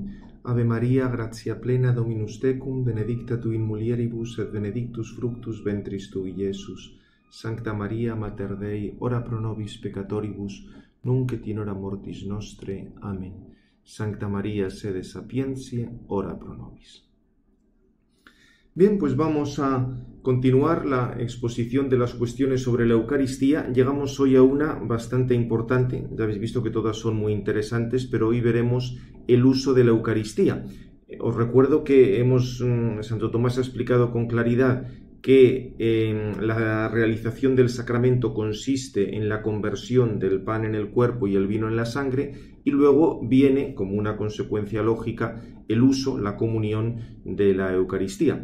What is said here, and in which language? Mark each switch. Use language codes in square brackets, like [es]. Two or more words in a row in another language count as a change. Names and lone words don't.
[la] Ave Maria, gratia plena, Dominus tecum, benedicta tu in mulieribus et benedictus fructus ventris tui, Iesus. Sancta Maria, Mater Dei, ora pro nobis peccatoribus, nunc et in hora mortis nostre. Amen. Sancta Maria, sede sapientiae, ora pro nobis. [es] Bien, pues vamos a continuar la exposición de las cuestiones sobre la Eucaristía. Llegamos hoy a una bastante importante. Ya habéis visto que todas son muy interesantes, pero hoy veremos el uso de la Eucaristía. Os recuerdo que Santo Tomás ha explicado con claridad que la realización del sacramento consiste en la conversión del pan en el cuerpo y el vino en la sangre, y luego viene, como una consecuencia lógica, el uso, la comunión de la Eucaristía.